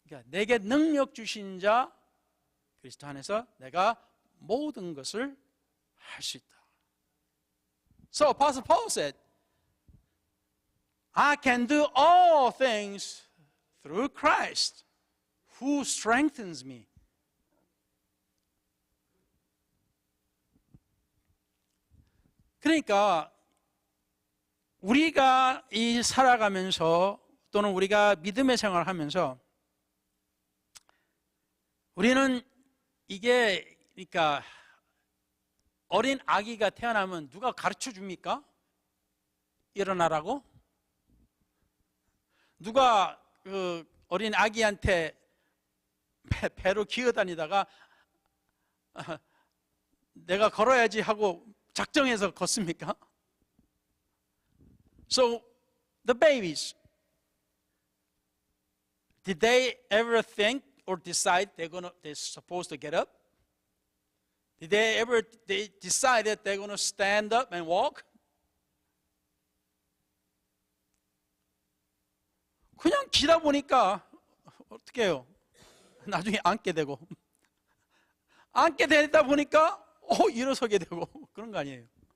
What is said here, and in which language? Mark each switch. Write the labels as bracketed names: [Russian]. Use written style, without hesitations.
[Korean] 내게 능력 주신 자 그리스도 안에서 내가 모든 것을 할 수 있다. [English] So Apostle Paul said, I can do all things through Christ who strengthens me. [Korean] 그러니까 우리가 이 살아가면서 또는 우리가 믿음의 생활을 하면서 우리는 이게 그러니까 어린 아기가 태어나면 누가 가르쳐 줍니까? 일어나라고? 누가 그 어린 아기한테 배로 기어다니다가 내가 걸어야지 하고 작정해서 걷습니까? [English] So the babies, did they ever think or decide they're supposed to get up? Did they decide that they're going to stand up and walk? [Korean] 그냥 기다 보니까 어떻게 해요? 나중에 앉게 되고 앉게 되다 보니까 일어서게 되고 그런 거 아니에요.